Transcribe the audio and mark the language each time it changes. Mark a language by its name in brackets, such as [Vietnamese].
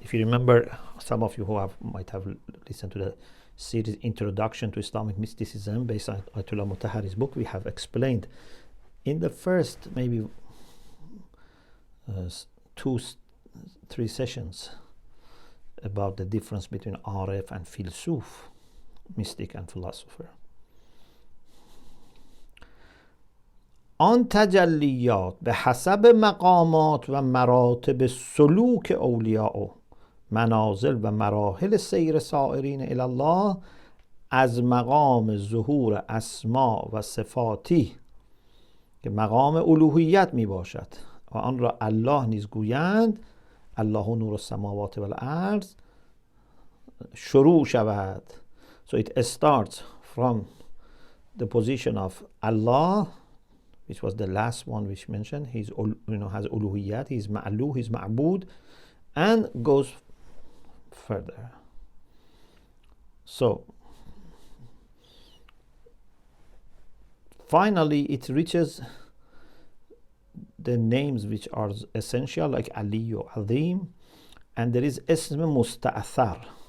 [English] If you remember, some of you who might have listened to the series Introduction to Islamic Mysticism based on Ayatollah Mutahhari's book, we have explained in the first maybe 2-3 sessions about the difference between Arif and Filsuf, mystic and philosopher. [Persian] آن تجلیات به حسب مقامات و مراتب سلوک اولیاء و منازل و مراحل سیر سائرین الی الله از مقام ظهور اسما و صفاتی که مقام الوهیت می باشد و آن را الله نیز گویند [Arabic] الله نور السماوات و الارض [Persian] شروع شود. [English] So it starts from the position of Allah, which was the last one which mentioned. He's has uluhiyat, he's ma'luh, he's ma'bud, and goes further. So finally it reaches the names which are essential, like Ali or Azim, and there is Ism Musta'athar.